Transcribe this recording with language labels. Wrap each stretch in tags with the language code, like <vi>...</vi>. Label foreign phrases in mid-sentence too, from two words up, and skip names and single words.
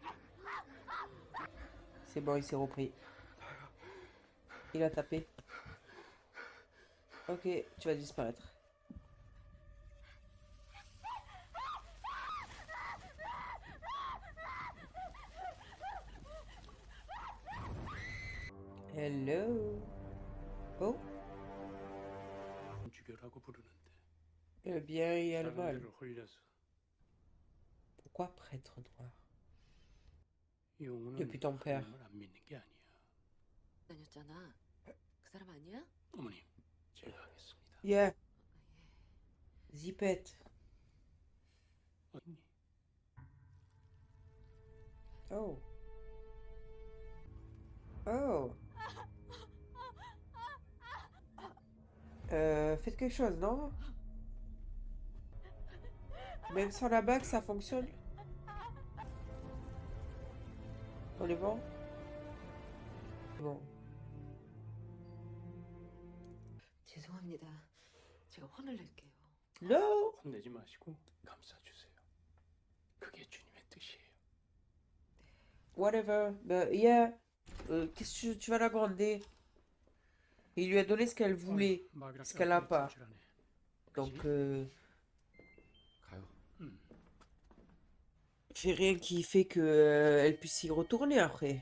<fr>C'est bon, il s'est repris. Il a tapé. Ok, tu vas disparaître. Hello. Oh,</fr> <ko>주교라고 부르는데.</ko> <fr>le bien et le mal.</fr> <ko>사람들을 홀려서</ko> <fr>Pourquoi prêtre noir?</fr> <ko>영혼은</ko> <fr>Depuis ton père.</fr> <ko>하나님을 안 믿는 게 아니야. 다녔잖아. 그 사람 아니야? 어머님, 제가 하겠습니다.</ko> <en>Yeah, zipette.</en> <ko>언니, Oh. Oh.</ko> <fr>Faites quelque chose, non? Même sans la bague, ça fonctionne? On est bon? Bon.</fr> <ko>죄송합니다. 제가 화를 낼게요.</ko> <en>No!</en> <ko>혼내지 마시고 감싸주세요. 그게 주님의 뜻이에요.</ko> <en>Whatever. But yeah.</en> <fr>Qu'est-ce que tu vas la gronder? Il lui a donné ce qu'elle voulait, ce qu'elle n'a pas. Donc,</fr> <ko>가요.</ko> <fr>fait rien qui fait que elle puisse y retourner après.</fr>